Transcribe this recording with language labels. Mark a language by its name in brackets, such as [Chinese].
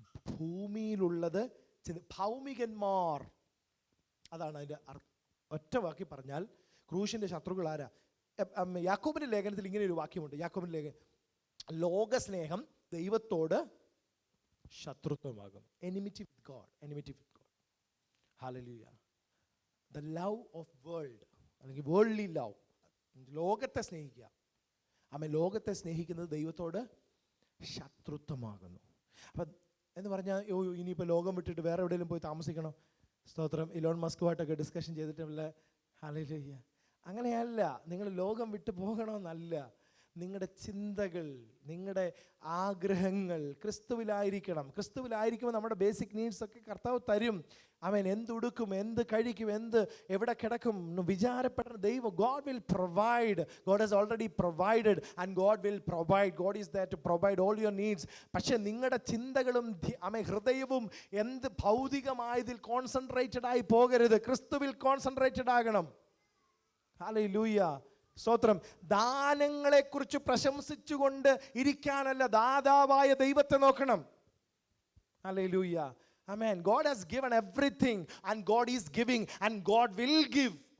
[Malayalam] ഭൂമിയിലുള്ളത് ഭൗമികന്മാർ, അതാണ് അതിൻ്റെ ഒറ്റ വാക്കി പറഞ്ഞാൽ ക്രൂശിൻ്റെ ശത്രുക്കൾ ആരാ? യാക്കോബിൻ്റെ ലേഖനത്തിൽ ഇങ്ങനെ ഒരു വാക്യമുണ്ട്. യാക്കോബിൻ്റെ ലേഖനം: ലോകസ്നേഹം ദൈവത്തോട് ശത്രുത്വമാകും. [English] enmity with God, enmity with God. Hallelujah. The love of world, അല്ലെങ്കിൽ worldly love, [Malayalam] ലോകത്തെ സ്നേഹിക്കുക. ആമേൻ. ലോകത്തെ സ്നേഹിക്കുന്നത് ദൈവത്തോട് ശത്രുത്വമാകുന്നു. അപ്പം എന്ന് പറഞ്ഞാൽ ഇനിയിപ്പോൾ ലോകം വിട്ടിട്ട് വേറെ എവിടെയെങ്കിലും പോയി താമസിക്കണോ? സ്തോത്രം. ഇലോൺ മസ്കുമായിട്ടൊക്കെ ഡിസ്കഷൻ ചെയ്തിട്ടുള്ള, ഹല്ലേലൂയ, അങ്ങനെയല്ല. നിങ്ങൾ ലോകം വിട്ട് പോകണമെന്നല്ല. നിങ്ങളുടെ ചിന്തകൾ, നിങ്ങളുടെ ആഗ്രഹങ്ങൾ ക്രിസ്തുവിലായിരിക്കണം. ക്രിസ്തുവിലായിരിക്കുമ്പോൾ നമ്മുടെ ബേസിക് നീഡ്സൊക്കെ കർത്താവ് തരും. ആമേൻ. എന്തുടുക്കും, എന്ത് കഴിക്കും, എവിടെ കിടക്കും വിചാരപ്പെടുന്ന ദൈവം, [English] God will provide. God has already provided and God will provide. God is there to provide all your needs. [Malayalam] പക്ഷേ നിങ്ങളുടെ ചിന്തകളും ഹൃദയവും എന്ത് ഭൗതികമായതിൽ കോൺസെൻട്രേറ്റഡ് ആയി പോകരുത്. ക്രിസ്തുവിൽ കോൺസെൻട്രേറ്റഡ് ആകണം. ഹല്ലേലൂയ. സ്തോത്രം. ദാനങ്ങളെക്കുറിച്ച് പ്രശംസിച്ചുകൊണ്ട് ഇരിക്കാനല്ല, ദാതാവായ ദൈവത്തെ നോക്കണം. Hallelujah. Amen. [English] God has given everything and God is giving and God will give.